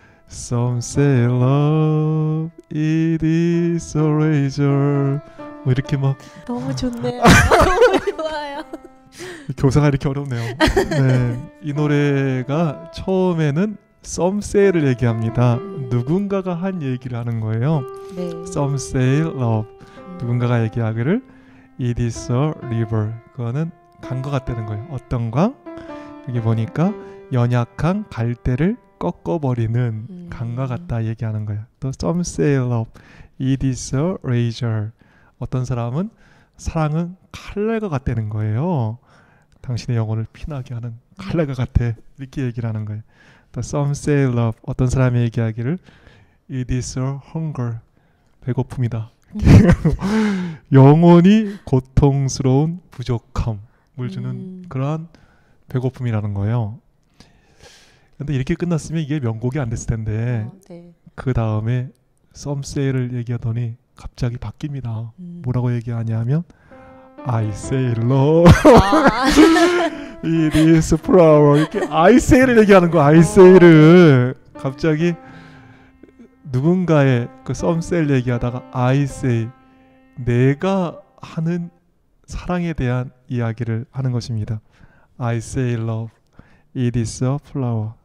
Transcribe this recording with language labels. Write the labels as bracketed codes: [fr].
[en] Some say love it is a razor. [ko] 뭐 이렇게 막 너무 좋네요. 너무 좋아요. 교사가 이렇게 어렵네요. 네, 이 노래가 처음에는 [en] Some say [ko] 를 얘기합니다. 누군가가 한 얘기를 하는 거예요. 네. [en] Some say love. [ko] 누군가가 얘기하기를 [en] it is a river. [ko] 그거는 강과 같다는 거예요. 어떤 강? 여기 보니까 연약한 갈대를 꺾어버리는 강과 같다 얘기하는 거예요. [en] 또 some say love, it is a razor. [ko] 어떤 사람은 사랑은 칼날과 같다는 거예요. 당신의 영혼을 피나게 하는 칼날과 같아. 이렇게 얘기를 하는 거예요. [en] 또 some say love, [ko] 어떤 사람이 얘기하기를 [en] it is a hunger. [ko] 배고픔이다. 영혼이 고통스러운 부족함을 주는 그러한 배고픔이라는 거예요. 근데 이렇게 끝났으면 이게 명곡이 안 됐을 텐데 네. 그 다음에 [en] some say [ko] 를 얘기하더니 갑자기 바뀝니다. 뭐라고 얘기하냐면 [en] I say love it is flower. [ko] 이렇게 [en] I say [ko] 를 얘기하는 거. I say를 갑자기 누군가의 그 [en] some say [ko] 를 얘기하다가 I say 내가 하는 사랑에 대한 이야기를 하는 것입니다. [en] I say love it is a flower.